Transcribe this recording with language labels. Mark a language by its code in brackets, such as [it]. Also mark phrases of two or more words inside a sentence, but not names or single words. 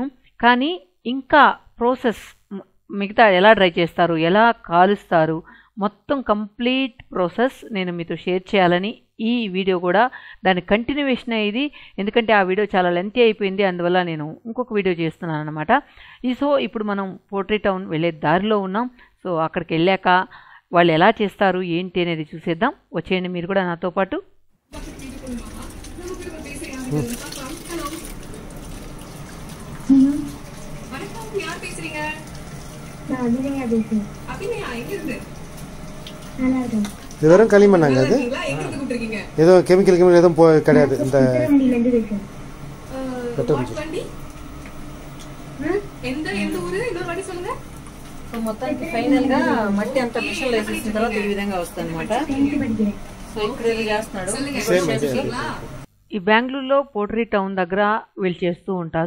[te] కానీ ఇంకా ప్రాసెస్ మిగతా ఎలా డ్రై చేస్తారు, ఎలా కాలుస్తారు, మొత్తం [en] complete process [te] నేను మీతో షేర్ చేయాలని ఈ వీడియో కూడా దాని కంటిన్యూవేషన్ ఇది. ఎందుకంటే ఆ వీడియో చాలా లెంతీ అయిపోయింది, అందువల్ల నేను ఇంకొక వీడియో చేస్తున్నాను అనమాట. సో ఇప్పుడు మనం పోట్రీ టౌన్ వెళ్ళే దారిలో ఉన్నాం. సో అక్కడికి వెళ్ళాక వాళ్ళు ఎలా చేస్తారు ఏంటి అనేది చూసేద్దాం. వచ్చేయండి మీరు కూడా నాతో పాటు. [ta] வெறும் களிமண்ணாங்க அது? ஏதோ கெமிக்கல் எதுவும் கிடையாது. இந்த [te] మొత్తానికి ఫైనల్ గా మట్టి అంతా మిషన్ లో వేసేసిన తర్వాత ఈ విధంగా వస్తుంది అనమాట. సో ఇక్కడ చేస్తున్నాడు. ఈ బెంగళూరులో పోట్రీ టౌన్ దగ్గర వీళ్ళు చేస్తూ ఉంటారు.